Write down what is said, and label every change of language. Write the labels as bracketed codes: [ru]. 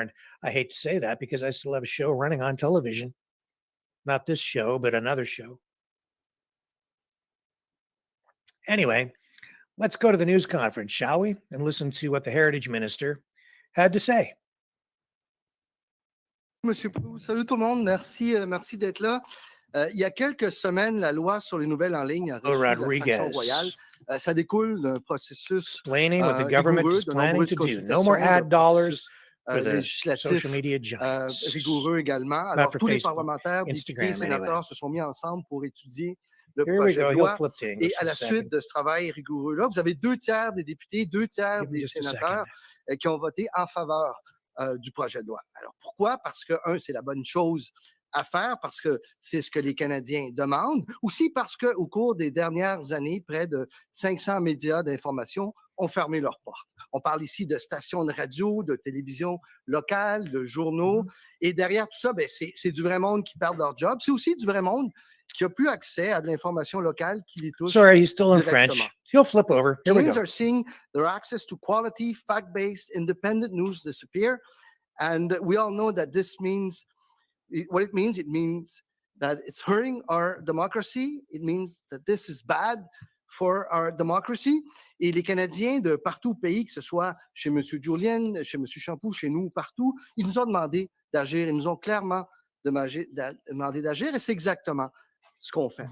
[en] And I hate to say that because I still have a show running on television. Not this show, but another show. Anyway, let's go to the news conference, shall we? And listen to what the Heritage Minister had to say. [fr] Monsieur Prou, salut tout le monde, merci d'être là. Il y a quelques semaines, la loi sur les nouvelles en ligne a reçu la sanction royale. Ça découle d'un processus [en] explaining what the government is planning to do. No more ad dollars for the social media giants. [fr] Rigoureux également. Alors, tous les parlementaires, députés, sénateurs se sont mis ensemble pour étudier le projet de loi. Et à la suite de ce travail rigoureux-là, vous avez 2/3 des députés, 2/3 des sénateurs qui ont voté en faveur du projet de loi. Alors, pourquoi? Parce que, c'est la bonne chose à faire, parce que c'est ce que les Canadiens demandent. Aussi parce qu'au cours des dernières années, près de 500 médias d'information ont fermé leurs portes. On parle ici de stations de radio, de télévision locale, de journaux. Et derrière tout ça, c'est du vrai monde qui perd leur job. C'est aussi du vrai monde qui n'a plus accès à de l'information locale qui les touche. [en] Sorry, he's still in French. He'll flip over. Here we Canadians go. are seeing their access to quality, fact-based, independent news disappear. And we all know that this means, what it means that it's hurting our democracy. It means that this is bad for our democracy. [fr] Et les Canadiens de partout au pays, que ce soit chez M. Julien, chez M. Champoux, chez nous, partout, ils nous ont demandé d'agir. Ils nous ont clairement demandé d'agir et c'est exactement ce qu'on fait.